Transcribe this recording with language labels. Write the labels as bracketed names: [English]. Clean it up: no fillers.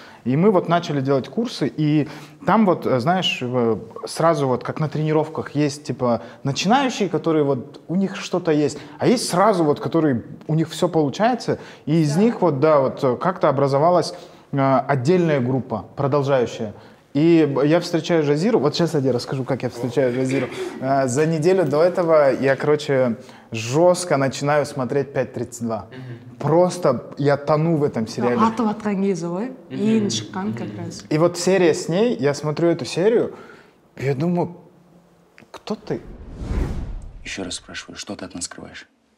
[Russian] И мы вот начали делать курсы, и там вот, знаешь, сразу вот как на тренировках есть, типа, начинающие, которые вот, у них что-то есть, а есть сразу вот, которые, у них все получается, и из них вот, да, вот как-то образовалась отдельная группа, продолжающая. И я встречаю Жазиру, вот сейчас я расскажу, как я встречаю Жазиру. За неделю до этого я, короче, жестко начинаю смотреть 5.32. Просто я тону в этом сериале. [Kazakh] Атып атқан кезі ғой, ең шыққан [Russian] как раз. И вот серия с ней, я смотрю эту серию, и я думаю, кто ты? Еще раз спрашиваю, что ты от нас скрываешь?